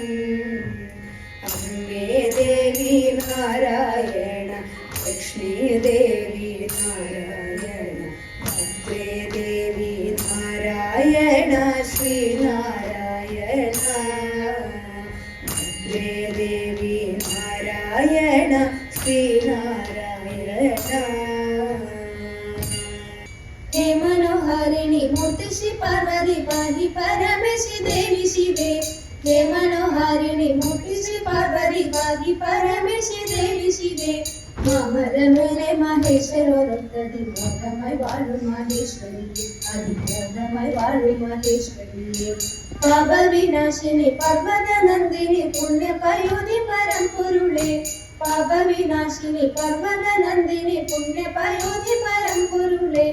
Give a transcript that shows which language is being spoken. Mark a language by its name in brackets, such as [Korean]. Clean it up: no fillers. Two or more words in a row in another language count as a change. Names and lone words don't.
[Malayalam] അമ്മേ ദേവി നാരായണ ലക്ഷ്മി ദേവി നാരായണ ഭദ്രേ ദേവി നാരായണ ശ്രീനാരായണ. ഭദ്രേ ദേവി നാരായണ ശ്രീനാരായണ. [Sanskrit] हे मनोहारिणी मूर्ति श्री पार्वती पाहि परमेशि देवी शिवे. हे मनोहारिणी मूर्ति श्री पार्वती पाहि परमेशि देवी शिवे. [Malayalam] മാമരമേലെ മഹേശ്വരൊരൊത്തതി മോഹമായി വാഴും മഹേശ്വരിയെ അതിമോഹമായി വാഴും മഹേശ്വരിയെ. പാപവിനാശിനി പർവ്വത നന്ദിനി പുണ്യപയോധി പരംപൊരുളേ. പാപവിനാശിനി പർവ്വത നന്ദിനി പുണ്യപയോധി പരംപൊരുളേ.